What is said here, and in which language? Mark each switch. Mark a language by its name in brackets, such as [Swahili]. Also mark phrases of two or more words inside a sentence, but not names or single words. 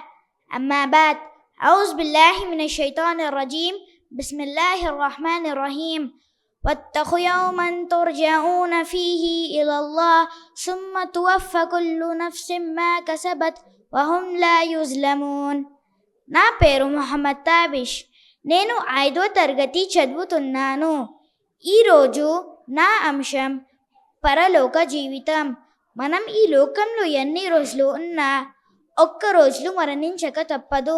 [Arabic] أما بعد. أعوذ بالله من الشيطان الرجيم بسم الله الرحمن الرحيم. واتقوا يوما ترجعون فيه إلى الله ثم توفى كل نفس ما كسبت وهم لا يظلمون. [Telugu] నా పేరు మొహమ్మద్ తాబిష్. నేను 5వ తరగతి చదువుతున్నాను. ఈరోజు నా అంశం పరలోక జీవితం. మనం ఈ లోకంలో ఎన్ని రోజులు ఉన్నా ఒక్క రోజులు మరణించక తప్పదు.